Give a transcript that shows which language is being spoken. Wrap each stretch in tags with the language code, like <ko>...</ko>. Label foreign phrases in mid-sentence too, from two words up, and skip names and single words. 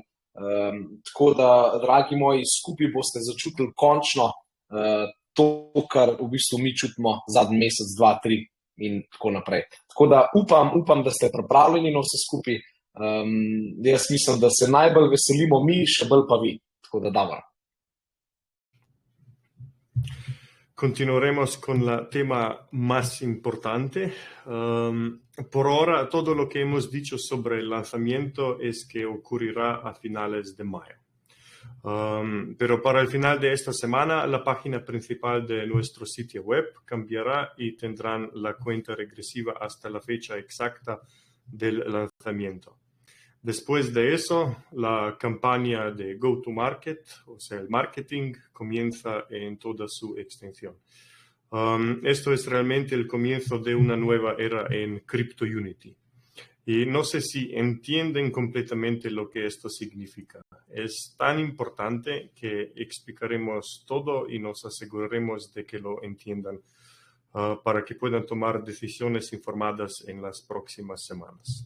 <sl>Tako da, dragi moji, skupaj boste začutili končno to, kar v bistvu mi čutimo zadnji mesec, 2, 3 in tako naprej. Tako da upam, da ste pripravljeni na vse skupaj. Jaz mislim, da se najbolj veselimo mi, še bolj pa vi. Tako da, dobro.</sl> <es>Continuaremos con la tema más importante. Por ahora, todo lo que hemos dicho sobre el lanzamiento es que ocurrirá a finales de mayo. Pero para el final de esta semana, la página principal de nuestro sitio web cambiará y tendrán la cuenta regresiva hasta la fecha exacta del lanzamiento. Después de eso, la campaña de</es> <en>go-to-market,</en> <es>o sea, el marketing, comienza en toda su extensión. Esto es realmente el comienzo de una nueva era en CryptoUnity. Y no sé si entienden completamente lo que esto significa. Es tan importante que explicaremos todo y nos aseguraremos de que lo entiendan para que puedan tomar decisiones informadas en las próximas semanas.</es>